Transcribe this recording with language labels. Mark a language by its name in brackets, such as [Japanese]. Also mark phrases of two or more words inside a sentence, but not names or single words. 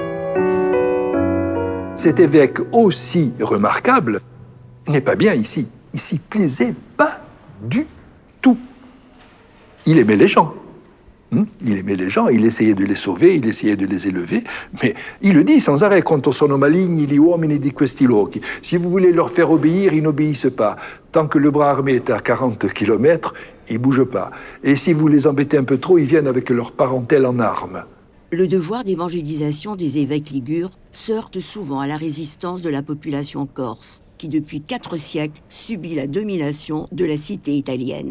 [French] Cet évêque aussi remarquable n'est pas bien ici. Il s'y plaisait pas du tout. Il aimait les gens. Il aimait les gens, il essayait de les sauver, il essayait de les élever, mais il le dit sans arrêt, [Italian] quanto sono maligni gli uomini di questi luoghi. [French] Si vous voulez leur faire obéir, ils n'obéissent pas. Tant que le bras armé est à 40 km, ils ne bougent pas. Et si vous les embêtez un peu trop, ils viennent avec leur parentèle en armes. Le devoir d'évangélisation des évêques ligures se heurte souvent à la résistance de la population corse, qui depuis 4 siècles subit la domination de la cité italienne.